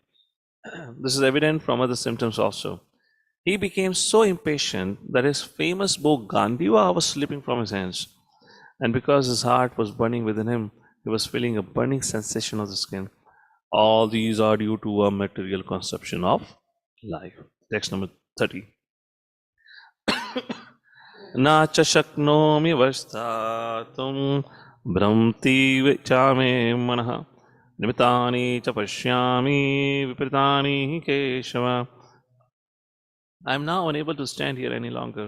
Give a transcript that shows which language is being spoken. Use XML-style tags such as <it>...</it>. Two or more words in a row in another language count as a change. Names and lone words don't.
<en>This is evident from other symptoms also. He became so impatient that his famous bow Gandiva was slipping from his hands. And because his heart was burning within him, he was feeling a burning sensation of the skin. All these are due to a material conception of life. Text number 30.</en> <sa>न च शक्नोमि अवस्थातुं भ्रमतीव चमे मनः निमित्तानि च पश्यामि विपरीतानि केशव.</sa> <en>I am now unable to stand here any longer.</en>